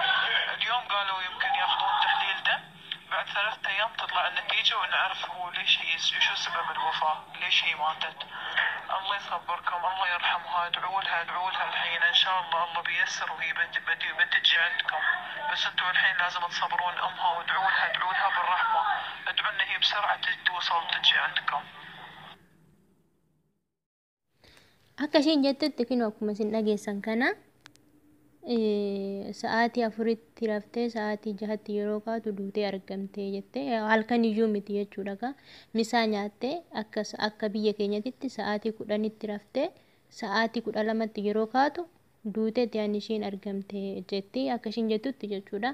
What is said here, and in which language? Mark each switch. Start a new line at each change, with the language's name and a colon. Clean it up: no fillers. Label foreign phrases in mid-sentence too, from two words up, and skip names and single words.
Arabic: اليوم قالوا يمكن ياخذون تحليل دم. بعد 3 أيام تطلع النتيجة ونعرف هو ليش هي شو سبب الوفاة ليش هي ماتت. الله يصبركم الله يرحمها. ادعوا لها الحين ان شاء الله الله بيسر وهي بتجي عندكم. بس انتوا الحين لازم تصبرون امها وادعوا لها بالرحمة. ادعوا ان هي بسرعة توصل وتجي عندكم.
Oromo: Akkasiin jettutti kun akkuma isin dhageessan kana sa'aatii 4tti raftee sa'aatii 6tti yeroo kaatu duutee argamte jettee halkan iyyuu miti jechuudha. Misaa nyaattee akka biyya keenyatti sa'aatii 10tti raftee sa'aatii 12tti yeroo kaatu duuteetti ani ishiin argamte jetti akkasiin jettutti jechuudha.